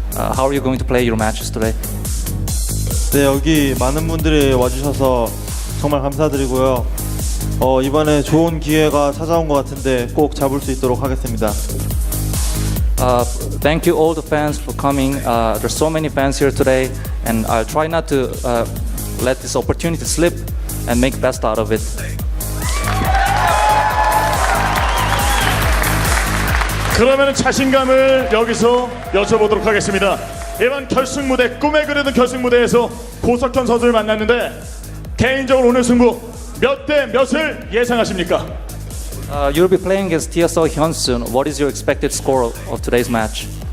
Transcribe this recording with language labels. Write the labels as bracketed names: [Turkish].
[English] How are you going to play your matches today? [Korean] 네, 여기 많은 분들이 와주셔서 정말 감사드리고요. 이번에 좋은 기회가 찾아온 것 같은데 꼭 잡을 수 있도록 하겠습니다. [English] Thank you all the fans for coming. There's so many fans here today, and I'll try not to let this opportunity slip and make best out of it. [Korean] 그러면 자신감을 여기서 여쭤보도록 하겠습니다. 이번 결승 무대, 꿈에 그리던 결승 무대에서 고석현 선수를 만났는데 개인적으로 오늘 승부 몇 대 몇을 예상하십니까? [English] You'll be playing against TSL HyuN soon. What is your expected score of today's match?